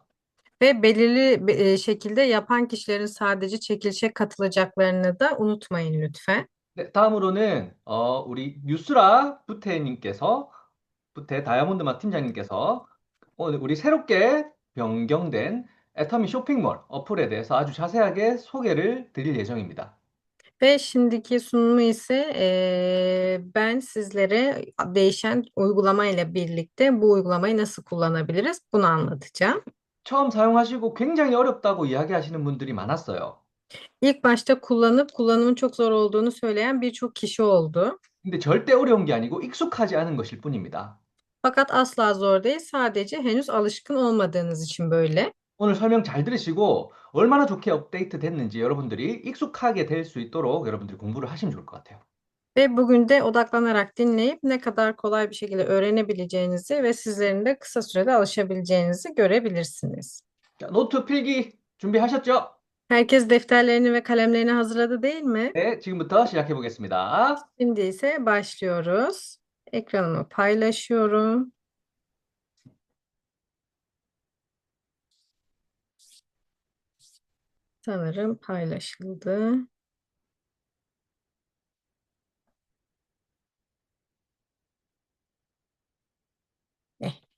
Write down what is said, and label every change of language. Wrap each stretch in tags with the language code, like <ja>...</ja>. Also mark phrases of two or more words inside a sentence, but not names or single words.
<tr>Ve belirli şekilde yapan kişilerin sadece çekilişe katılacaklarını da unutmayın lütfen.</tr> <ko>네, 다음으로는 우리 뉴스라 부테 다이아몬드맛 팀장님께서 오늘 우리 새롭게 변경된 애터미 쇼핑몰 어플에 대해서 아주 자세하게 소개를 드릴 예정입니다.</ko> <tr>Ve şimdiki sunumu ise ben sizlere değişen uygulama ile birlikte bu uygulamayı nasıl kullanabiliriz bunu anlatacağım.</tr> <ko>처음 사용하시고 굉장히 어렵다고 이야기하시는 분들이 많았어요.</ko> <tr>İlk başta kullanıp kullanımın çok zor olduğunu söyleyen birçok kişi oldu.</tr> <ko>근데 절대 어려운 게 아니고 익숙하지 않은 것일 뿐입니다.</ko> <tr>Fakat asla zor değil, sadece henüz alışkın olmadığınız için böyle.</tr> <ko>오늘 설명 잘 들으시고 얼마나 좋게 업데이트 됐는지 여러분들이 익숙하게 될 수 있도록 여러분들이 공부를 하시면 좋을 것 같아요.</ko> <tr>Ve bugün de odaklanarak dinleyip ne kadar kolay bir şekilde öğrenebileceğinizi ve sizlerin de kısa sürede alışabileceğinizi görebilirsiniz.</tr> <ko>자, 노트 필기 준비하셨죠?</ko> <tr>Herkes defterlerini ve kalemlerini hazırladı değil mi?</tr> <ko>네, 지금부터 시작해 보겠습니다.</ko> <tr>Şimdi ise başlıyoruz. Ekranımı paylaşıyorum. Sanırım paylaşıldı. Eh.</tr>